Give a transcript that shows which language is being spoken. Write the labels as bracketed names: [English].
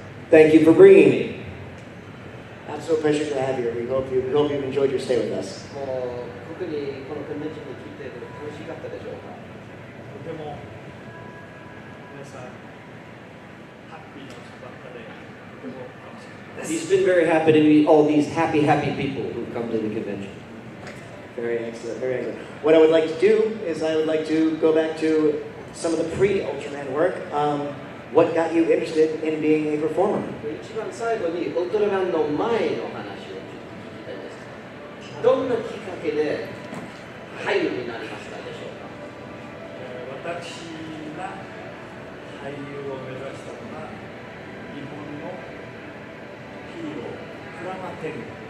[English] Thank you for bringing me. Absolute pleasure to have you. We hope you've enjoyed your stay with us. [Japanese] 特にこのコンベンションに来て楽しかったでしょうか。とても皆さんハッピーな人ばっかでとても楽しかったです。 [English] He's been very happy to meet all these happy people who come to the convention. Very excellent, very excellent. What I would like to do is I would like to go back to some of the pre-Ultraman work. What got you interested in being a performer? [Japanese] 一番最後にウルトラマンの前の話をちょっと聞きたいです。どんなきっかけで俳優になりましたでしょうか。私が俳優を目指したのは日本のヒーロークラマテング。